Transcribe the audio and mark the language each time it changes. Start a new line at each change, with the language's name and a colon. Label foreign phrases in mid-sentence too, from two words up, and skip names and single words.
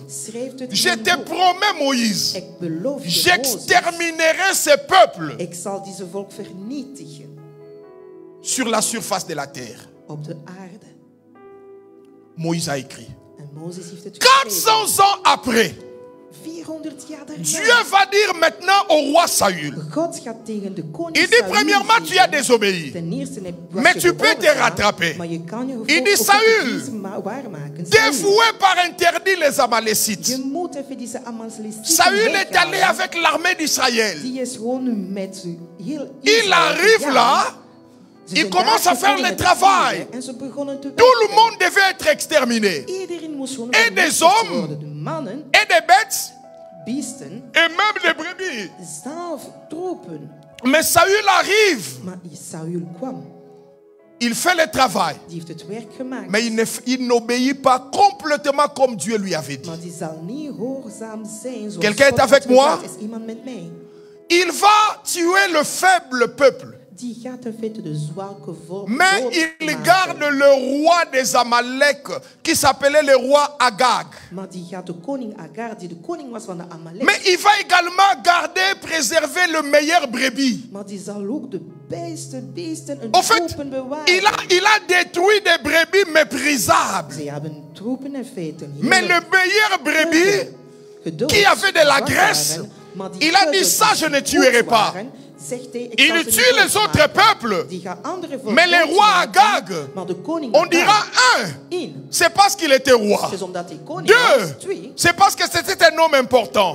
French: Je te promets, Moïse, j'exterminerai ce peuple sur la surface de la terre. Moïse a écrit. 400 ans après,
Dutch: 400 jaar daarna.
French: Dieu va dire maintenant au roi Saül.
Dutch: God gaat tegen de koning
French: Il dit
Dutch: Saül
French: premièrement, tu as
Dutch: zeggen,
French: désobéi.
Dutch: ten eerste was
French: Mais
Dutch: je
French: tu peux te
Dutch: gehoorzaam,
French: rattraper.
Dutch: maar je kan je
French: Il dit,
Dutch: gehoorzaam
French: Saül,
Dutch: waarmaken.
French: Dévoué par interdit les Amalécites.
Dutch: Je moet even deze Amalecieten
French: Saül est
Dutch: weghalen.
French: allé avec l'armée d'Israël.
Dutch: Die is gewoon met heel
French: Il
Dutch: Israël
French: arrive
Dutch: gegaan.
French: là.
Dutch: Ze
French: Il
Dutch: zijn
French: commence
Dutch: daar
French: à faire
Dutch: gekomen
French: le
Dutch: met
French: travail.
Dutch: vuren en ze begonnen te
French: Tout le
Dutch: werken.
French: monde devait être exterminé.
Dutch: Iedereen moest gewoon
French: Et des
Dutch: vernietigd
French: hommes.
Dutch: worden. De mannen,
French: Et des bêtes.
Dutch: beesten,
French: Et même des brebis.
Dutch: zelf troepen.
French: Mais Saül arrive.
Dutch: Maar Saül kwam.
French: Il fait le travail.
Dutch: Die heeft het werk gemaakt.
French: Mais il n'obéit pas complètement comme Dieu lui avait dit.
Dutch: Maar die zal niet gehoorzaam zijn. zoals
French: Quelqu'un
Dutch: God
French: est avec
Dutch: had
French: moi?
Dutch: gezegd. Is iemand met mij?
French: Il va tuer le faible peuple.
Dutch: Die gaat in feite de zwakke volk
French: Mais il
Dutch: doodmaken.
French: garde le roi des Amalek qui s'appelait le roi Agag.
Dutch: Maar die gaat de koning Agar, die de koning was van de Amalek.
French: Mais il va également garder, préserver le meilleur brebis.
Dutch: Maar die zal ook de beste beesten en
French: En fait,
Dutch: troepen bewaren.
French: il a détruit des brebis méprisables.
Dutch: Ze hebben troepen in feite.
French: Mais le meilleur brebis, qui avait de la graisse, il a dit ça, je ne tuerai pas. Il tue les autres peuples. Mais les rois Agag, on dira un, c'est parce qu'il était roi. Deux, c'est parce que c'était un homme important.